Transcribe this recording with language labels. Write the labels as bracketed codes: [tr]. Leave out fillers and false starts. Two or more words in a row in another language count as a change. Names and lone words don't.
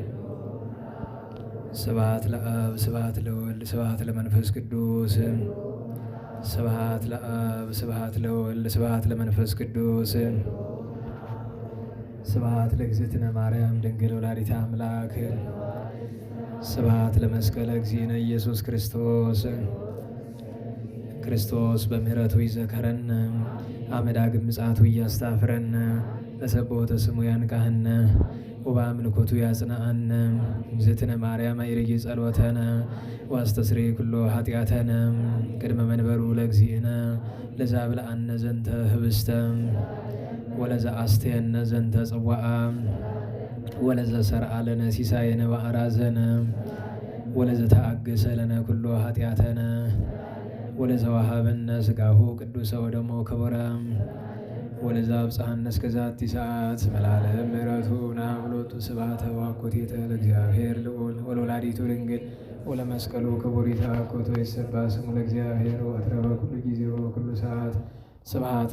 [gez] ስብሐት ለአብ ስብሐት ለወልድ ስብሐት ለመንፈስ ቅዱስ ስብሐት ለአብ ስብሐት ለወልድ ስብሐት ለመንፈስ ቅዱስ ስብሐት ለእግዝእትነ ማርያም ድንግል ወላዲተ አምላክ ስብሐት ለመስቀለ እግዚእነ ኢየሱስ ክርስቶስ። ክርስቶስ በምህረቱ ይዘከረን፣ አመዳግም ምጽአቱ እያስታፍረን፣ ለሰቦተ ስሙ ያንቃህነ ወበአምልኮቱ ያጽናአነ። እግዝእትነ ማርያም አይርጊ ጸሎተነ ዋስተስሪ ኩሎ ኃጢአተነ ቅድመ መንበሩ ለእግዚእነ ለዛብልአነ ዘንተ ህብስተ ወለዛ አስተየነ ዘንተ ጽዋዓ ወለዘ ሰርዓ ለነ ሲሳየነ ወአራዘነ ወለዘ ተአገሰ ለነ ኩሎ ኃጢአተነ ወለዘ ወሀበነ ሥጋሁ ቅዱሰ ወደሞ ክቡረ ወለዛ አብጽሐነ እስከ ዛቲ ሰዓት መላለም ምሕረቱ ናብሎቱ ስብሐተ ወአኮቴተ ለእግዚአብሔር ልዑል ወለወላዲቱ ድንግል ወለመስቀሉ ክቡር ይትሐኮቶ ይትሰብሐ ስሙ ለእግዚአብሔር ወትረ በኩሉ ጊዜ ወበኩሉ ሰዓት። ስብሐት